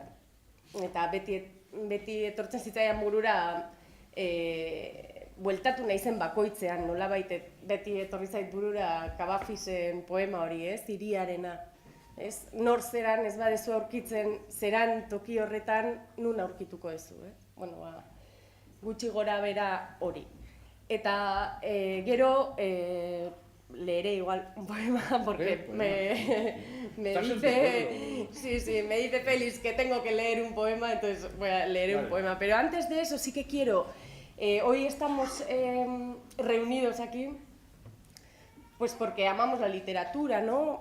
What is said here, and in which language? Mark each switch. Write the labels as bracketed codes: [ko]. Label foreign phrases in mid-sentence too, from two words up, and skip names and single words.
[eu] Eta beti etortzen zitzaidan burura bueltatu naizen bakoitzean, nolabait beti etorri zait burura Cavafisen poema hori, ez, hiriarena. Nor zeran ez badezu aurkitzen zeran toki horretan nun aurkituko ezu, gutxi gora bera hori. [es] Eta gero leeré igual un poema porque me dice Félix que tengo que leer un poema, entonces voy a leer un poema. Pero antes de eso sí que quiero, hoy estamos reunidos aquí pues porque amamos la literatura, ¿no?